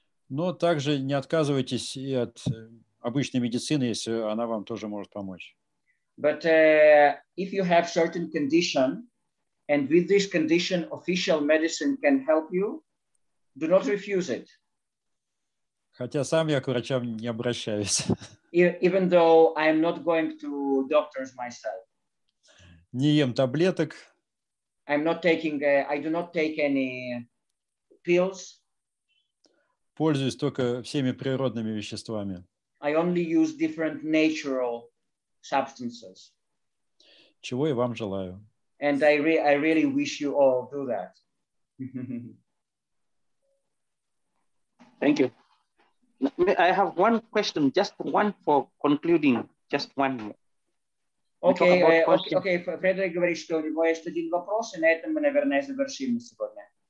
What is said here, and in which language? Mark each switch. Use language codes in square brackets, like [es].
[ru] Но также не отказывайтесь и от обычной медицины, если она вам тоже может помочь. [en] But if you have certain condition, and with this condition official medicine can help you, do not refuse it. [ru] Хотя сам я к врачам не обращаюсь. [en] Even though I am not going to doctors myself. [ru] Не ем таблеток. [en] I do not take any pills. [ru] Пользуюсь только всеми природными веществами. [en] I only use different natural substances. [ru] Чего и вам желаю. [en] And I really wish you all do that. Thank you. I have one question, just one for concluding, just one more. [ru] Окей, Фредерик говорит, что у него есть один вопрос, и на этом мы, наверное, завершим сегодня.